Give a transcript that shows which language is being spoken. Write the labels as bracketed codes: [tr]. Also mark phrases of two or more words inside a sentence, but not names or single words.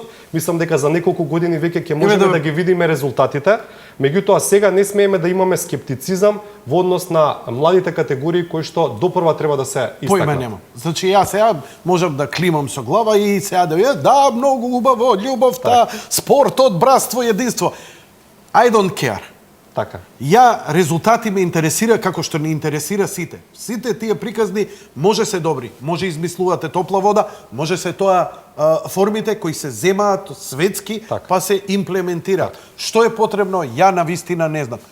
[mk] Мислам дека за неколку години веќе ќе можеме да ги видиме резултатите. Меѓутоа сега не смееме да имаме скептицизам во однос на младите категории кои што допрва треба да се истакнат. Појма немам. Значи јас сега можам да климам со глава и сега да видам, да, многу убаво, љубовта, спортот, братство, единство. [en] I don't care. [mk] Така. Ја резултати ме интересира како што не интересира сите. Сите тие приказни може се добри, може измислувате топла вода, може се тоа формите кои се земаат светски, така, па се имплементираат. Што е потребно, ја навистина не знам.